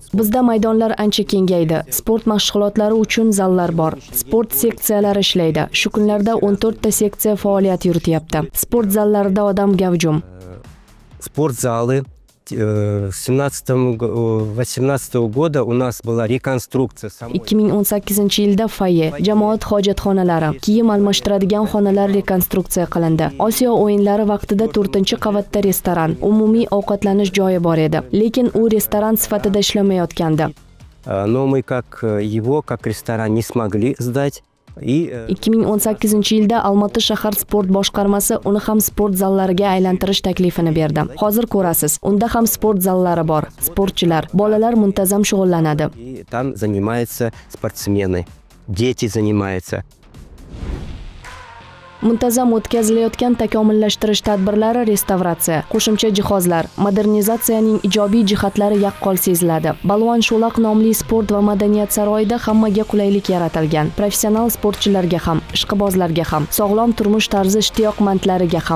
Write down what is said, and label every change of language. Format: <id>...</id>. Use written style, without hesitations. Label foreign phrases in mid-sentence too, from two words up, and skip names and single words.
<uz>Bizda maydonlar ancha kengaydi. Sport mashg'ulotlari uchun zallar bor. Sport seksiyalari ishlaydi. Shu kunlarda 14 ta seksiya faoliyat yurityapti. Sport zallarida odam gavjum.</uz> <ru>Спортзалы. С 17-18 года у нас была реконструкция.</ru> <uz>2018-yilda foye, jamoat hojatxonalari, kiyim almashtiradigan xonalar rekonstruksiya qilindi. Osiyo o'yinlari vaqtida 4-qavatda restoran, umumiy ovqatlanish joyi bor edi. Lekin u restoran sifatida ishlamayotgandi.</uz> <ru>Но мы как ресторан не смогли сдать.</ru> <uz>2018-yilda Almaty shahar sport boshqarmasi uni ham sport zallariga aylantirish taklifini berdi. Hozir ko'rasiz, unda ham sport zallari bor. Sportchilar, bolalar muntazam shug'ullanadi.</uz> <ru>Там занимаются спортсмены, дети занимаются.</ru> <uz>Muntazam o'tkazilayotgan takomillashtirish tadbirlari, restavratsiya, qo'shimcha jihozlar, modernizatsiyaning ijobiy jihatlari yaqqol seziladi. Balvon Sho'laq nomli sport va madaniyat saroyida hammaga qulaylik yaratilgan. Professional sportchilarga ham, ishqibozlarga ham, sog'lom turmush tarzi ishtiyoqmandlariga ham.</uz>